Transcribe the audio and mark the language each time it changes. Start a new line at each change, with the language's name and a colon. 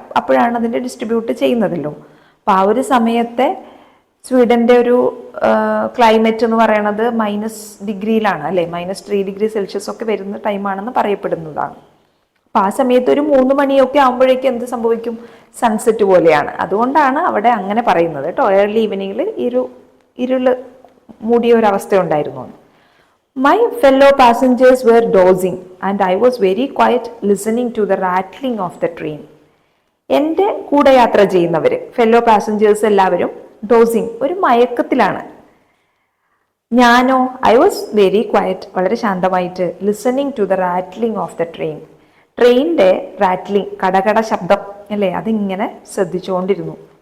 Malayalam: അപ്പോഴാണ് അതിൻ്റെ ഡിസ്ട്രിബ്യൂട്ട് ചെയ്യുന്നതല്ലോ. അപ്പോൾ ആ ഒരു സമയത്തെ സ്വീഡൻ്റെ ഒരു ക്ലൈമറ്റ് എന്ന് പറയണത് -ഡിഗ്രിയിലാണ്, അല്ലേ. -3 ഡിഗ്രി സെൽഷ്യസ് ഒക്കെ വരുന്ന ടൈമാണെന്ന് പറയപ്പെടുന്നതാണ്. അപ്പോൾ ആ സമയത്ത് ഒരു 3 മണിയൊക്കെ ആകുമ്പോഴേക്കും എന്ത് സംഭവിക്കും? സൺസെറ്റ് പോലെയാണ്. അതുകൊണ്ടാണ് അവിടെ അങ്ങനെ പറയുന്നത് കേട്ടോ. ഏർലി ഈവനിങ്ങിൽ ഇരുള് മൂടിയ ഒരവസ്ഥ ഉണ്ടായിരുന്നു.
English: My fellow passengers were dozing and I was very quiet listening to the rattling of the train.
Malayalam: എൻ്റെ കൂടെ യാത്ര ചെയ്യുന്നവർ, ഫെല്ലോ പാസഞ്ചേഴ്സ് എല്ലാവരും ഡോസിങ്, ഒരു മയക്കത്തിലാണ്. ഞാനോ
English: I was very quiet,
Malayalam: വളരെ ശാന്തമായിട്ട്,
English: Listening to the rattling of the train.
Malayalam: ട്രെയിനിൻ്റെ റാറ്റ്ലിംഗ്, കടകട ശബ്ദം, അല്ലേ, അതിങ്ങനെ ശ്രദ്ധിച്ചുകൊണ്ടിരുന്നു.